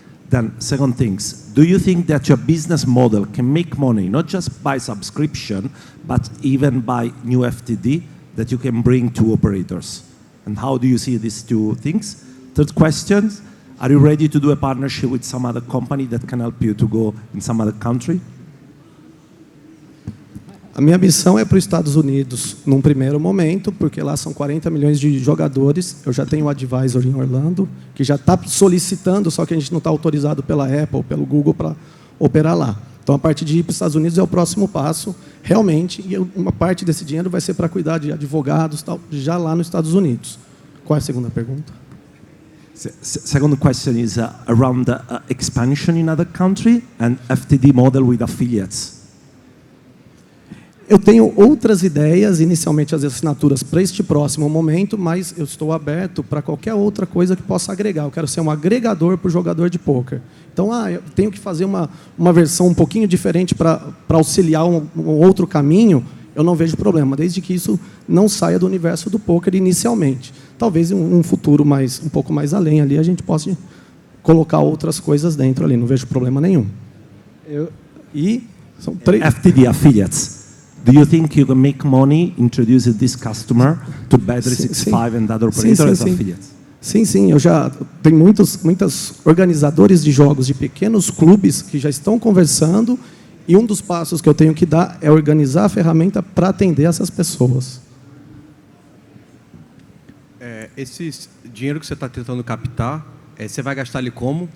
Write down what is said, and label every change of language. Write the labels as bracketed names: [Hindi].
[English] Then second things, do you think that your business model can make money, not just by subscription, but even by new FTD that you can bring to operators? And how do you see these two things? Third question, are you ready to do a partnership with some other company that can help you to go in some other country? [Portuguese] A minha missão é para os Estados Unidos, num primeiro momento, porque lá são 40 milhões de jogadores. Eu já tenho um advisor em Orlando, que já está solicitando, só que a gente não está autorizado pela Apple, pelo Google, para operar lá. Então, a parte de ir para os Estados Unidos é o próximo passo, realmente, e uma parte desse dinheiro vai ser para cuidar de advogados, tal, já lá nos Estados Unidos. Qual é a segunda pergunta? [English] Second question is around the expansion in other country and FTD model with affiliates. [Portuguese] Eu tenho outras ideias, inicialmente as assinaturas para este próximo momento, mas eu estou aberto para qualquer outra coisa que possa agregar. Eu quero ser um agregador para o jogador de poker. Então, eu tenho que fazer uma versão um pouquinho diferente para auxiliar um outro caminho, eu não vejo problema, desde que isso não saia do universo do poker inicialmente. Talvez em um futuro um pouco mais além ali, a gente possa colocar outras coisas dentro ali, não vejo problema nenhum. E são 3... [English] FTD affiliates. Do you think you can make money introducing this customer to Bet365 and other operators as affiliates? [Portuguese] Sim. Eu já tenho muitos organizadores de jogos de pequenos clubes que já estão conversando, e um dos passos que eu tenho que dar é organizar a ferramenta para atender essas pessoas. Esse dinheiro que você está tentando captar, você vai gastar ele como?